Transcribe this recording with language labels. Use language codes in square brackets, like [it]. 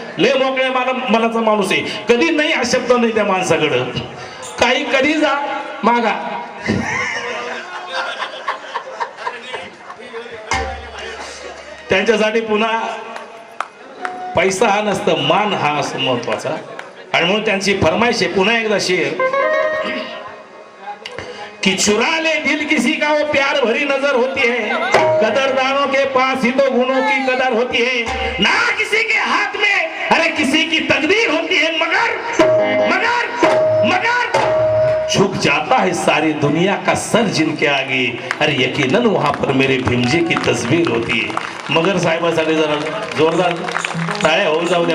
[mr] लय मोकळ्या मनाचा माणूस आहे, कधी नाही हा शब्द नाही त्या माणसाकडं। काही कधी जा मागा। त्यांच्यासाठी पुन्हा पैसा हा नसतं, मान हा असं महत्वाचा। आणि म्हणून त्यांची फरमाइश आहे पुन्हा एकदा शेर [hi] कि चुरा ले दिल किसी का वो प्यार भरी नजर होती है, कदरदानों के पास ही तो गुणों की कदर होती है, ना किसी के हाथ में अरे किसी की तकदीर होती है, मगर मगर मगर झुक जाता है सारी दुनिया का सर जिनके आगे। अरे यकीनन वहां पर मेरे भीमजी की तस्वीर होती है। [mr] मगर साहेबांसाठी जरा जोरदार टाळ्या होऊन जाऊ दे।